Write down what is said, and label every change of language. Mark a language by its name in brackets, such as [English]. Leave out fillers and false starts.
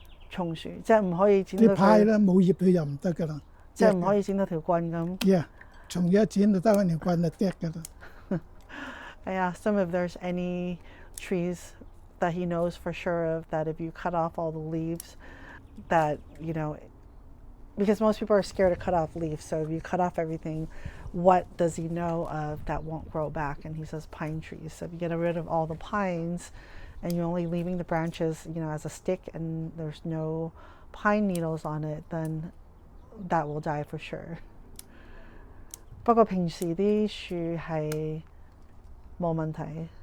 [Cantonese] 松樹即係唔可以剪到佢。啲派啦，冇葉佢又唔得噶啦。即係唔可以剪到條棍咁。 Yeah， 松葉一剪就得翻條棍就跌噶啦。 [English] I asked him if there's any trees that he knows for sure of that if you cut off all the leaves, that because most people are scared to cut off leaves. So if you cut off everything, what does he know of that won't grow back? And he says pine trees. So if you get rid of all the pines and you're only leaving the branches, as a stick and there's no pine needles on it, then that will die for sure. [Cantonese] 不過平時啲樹係冇問題。